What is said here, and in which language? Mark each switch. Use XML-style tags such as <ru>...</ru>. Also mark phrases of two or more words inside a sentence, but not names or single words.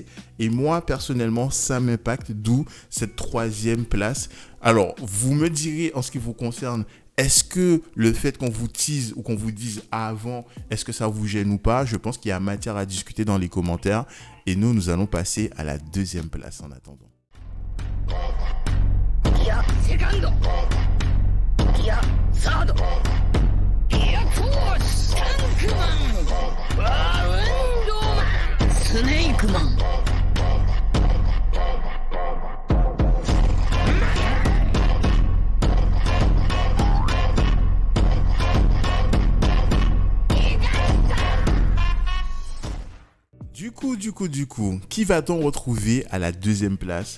<fr>Et moi, personnellement, ça m'impacte, d'où cette 3e place. Alors, vous me direz en ce qui vous concerne, est-ce que le fait qu'on vous tease ou qu'on vous dise avant, est-ce que ça vous gêne ou pas? Je pense qu'il y a matière à discuter dans les commentaires. Et nous allons passer à la 2e place en attendant.</fr> <ja>ギアセカンドギアサードギアフォースタンクマンワウンドマンスネークマン</ja> <fr>Du coup, qui va-t-on retrouver à la 2e place?</fr>